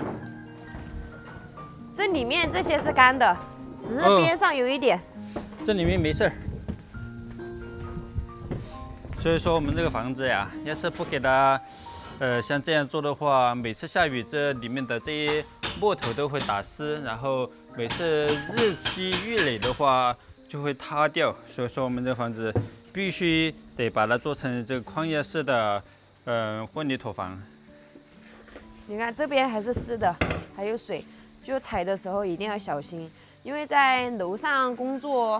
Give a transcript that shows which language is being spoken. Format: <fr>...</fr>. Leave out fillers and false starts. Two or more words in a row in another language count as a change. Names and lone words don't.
<zh>這裡面這些是乾的，只是邊上有一點。這裡面沒事兒。所以說我們這個房子呀，要是不給它，像這樣做的話，每次下雨這裡面的這些木頭都會打濕，然後每次日積月累的話就會塌掉。所以說我們這房子必須得把它做成這個框架式的，混凝土房。你看這邊還是濕的，還有水，就踩的時候一定要小心，因為在樓上工作。</zh>